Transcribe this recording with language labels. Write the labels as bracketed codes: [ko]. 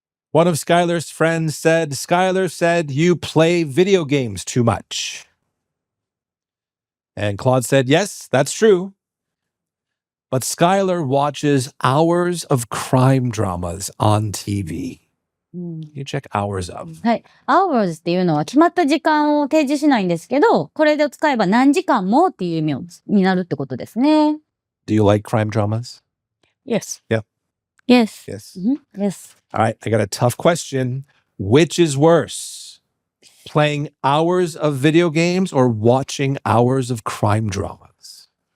[en] One of Skyler's friends said, Skyler said you play video games too much. And Claude said, yes, that's true. But Skyler watches hours of crime dramas on TV. You check hours of. [ja] はい。 hours っていうのは決まった時間を提示しないんですけど、これで使えば何時間もっていう意味になるってことですね。 [en] Do you like crime dramas? Yes. Yep. Yes. Yes. Yes. All right, I got a tough question. Which is worse? Playing hours of video games or watching hours of crime dramas?